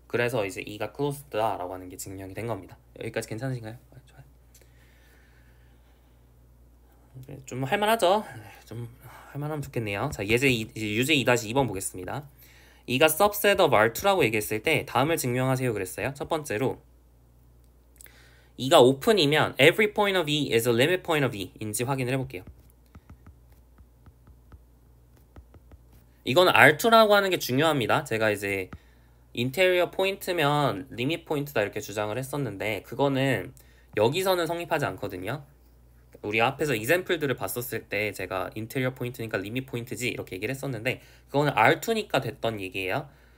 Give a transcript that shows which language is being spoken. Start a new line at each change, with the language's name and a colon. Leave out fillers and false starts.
Korean: 그래서 이제 E가 closed다라고 하는 게 증명이 된 겁니다. 여기까지 괜찮으신가요? 좋아요. 좀 할만하죠? 좀 할만하면 좋겠네요. 자, 이제 유제 2-2번 보겠습니다. E가
English: subset of R2
Korean: 라고 얘기했을 때 다음을 증명하세요 그랬어요. 첫 번째로 E가 오픈이면
English: every point of E is a limit point of E
Korean: 인지 확인을 해볼게요. 이거는 R2라고 하는 게 중요합니다. 제가 이제 인테리어 포인트면 리밋 포인트다 이렇게 주장을 했었는데 그거는 여기서는 성립하지 않거든요. 우리 앞에서 이샘플들을 봤었을 때 제가 인테리어 포인트니까 리밋 포인트지 이렇게 얘기를 했었는데 그거는 R2니까 됐던 얘기예요.